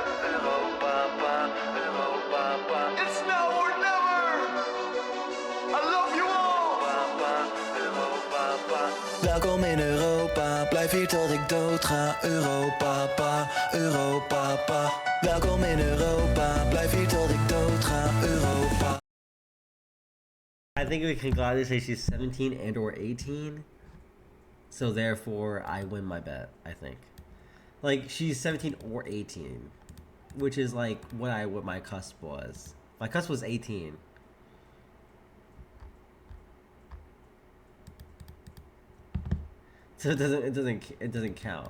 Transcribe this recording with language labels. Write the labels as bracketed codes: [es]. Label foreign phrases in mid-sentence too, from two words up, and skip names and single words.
[nl] Europa, pa, Europa, pa. [en] It's now or never! I love you all! [nl] Europa, pa. Welkom in Europa, blijf hier tot ik dood ga. Europa, pa, Europa, pa. Welkom in Europa, blijf hier tot ik dood ga. Europa. [en] I think we can gladly say she's 17 and or 18. So therefore, I win my bet, I think. Like, she's 17 or 18. Which is like what my cusp was. My cusp was 18. So it doesn't count.